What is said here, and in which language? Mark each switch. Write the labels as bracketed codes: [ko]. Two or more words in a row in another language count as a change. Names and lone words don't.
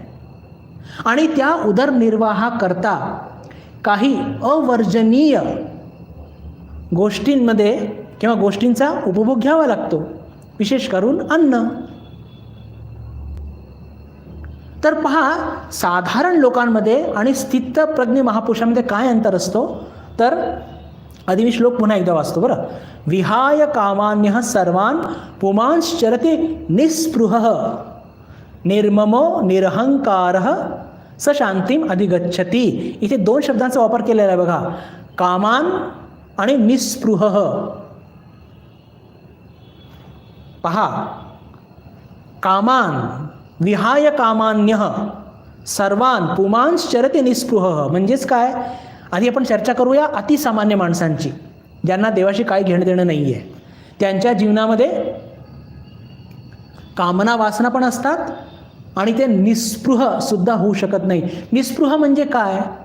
[mr] आणि त्या उदरनिर्वाहाकरता काही अवर्जनीय गोष्टींमध्ये किंवा गोष्टींचा उपभोग घ्यावा लागतो, विशेष करून अन्न. तर पहा, साधारण लोकांमध्ये आणि स्थितप्रज्ञ महापुरुषांमध्ये काय अंतर असतो? तर आधी मी श्लोक पुन्हा एकदा वाचतो बरं. [sa] विहाय कामान्यः सर्वान् पुमांश्चरति निस्पृहः निर्ममो निरहंकारः स शांतीम अधिगच्छति. [mr] इथे दोन शब्दांचा वापर केलेला आहे बघा, कामान आणि निस्पृहः. पहा, [sa] कामान विहाय कामान्यः सर्वान् पुमांश्चरति निस्पृहः [mr] म्हणजेच काय? आधी आपण चर्चा करूया अतिसामान्य माणसांची, ज्यांना देवाशी काही घेणं देणं नाही आहे. त्यांच्या जीवनामध्ये कामना वासना पण असतात आणि ते निस्पृह सुद्धा होऊ शकत नाही. निस्पृह म्हणजे काय?